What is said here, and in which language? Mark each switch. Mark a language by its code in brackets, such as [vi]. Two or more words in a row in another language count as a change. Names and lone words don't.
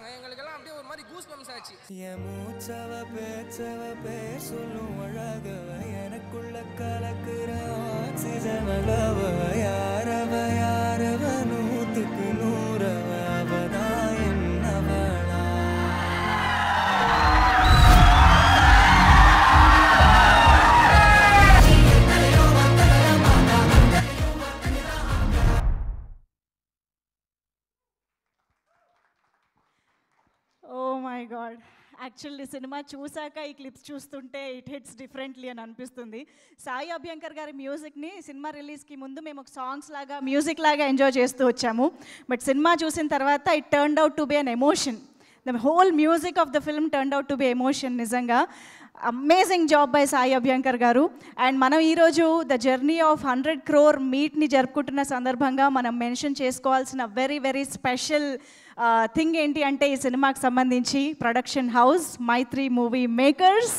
[ta] எங்களுக்கெல்லாம் அப்படியே ஒரு மாதிரி [en] goose bumps [ta] ஆச்சு. மூச்சவ பேச்சவ பேர் சொல்லும் அழகவ எனக்குள்ள கலக்குற ஆக்சிஜன் அளவ யாரவ யாரவ 100க்கு 100 அவதான் என்னவளா. [en] oh my god, [te] యాక్చువల్లీ సినిమా చూసాక ఈ క్లిప్స్ చూస్తుంటే [en] it hits differently [te] అని అనిపిస్తుంది. సాయి అభ్యంకర్ గారి మ్యూజిక్ని సినిమా రిలీజ్కి ముందు మేము ఒక సాంగ్స్ లాగా మ్యూజిక్ లాగా ఎంజాయ్ చేస్తూ వచ్చాము. బట్ సినిమా చూసిన తర్వాత [en] it turned out to be an emotion. the whole music of the film turned out to be emotion. [te] నిజంగా [en] amazing job by [te] సాయి అభ్యంకర్ గారు. అండ్ మనం ఈరోజు [en] the journey of 100 crore [te] మీట్ని జరుపుకుంటున్న సందర్భంగా మనం మెన్షన్ చేసుకోవాల్సిన [en] very very special thing [te] ఏంటి అంటే ఈ సినిమాకి సంబంధించి [en] production house [te] మైత్రి మూవీ మేకర్స్.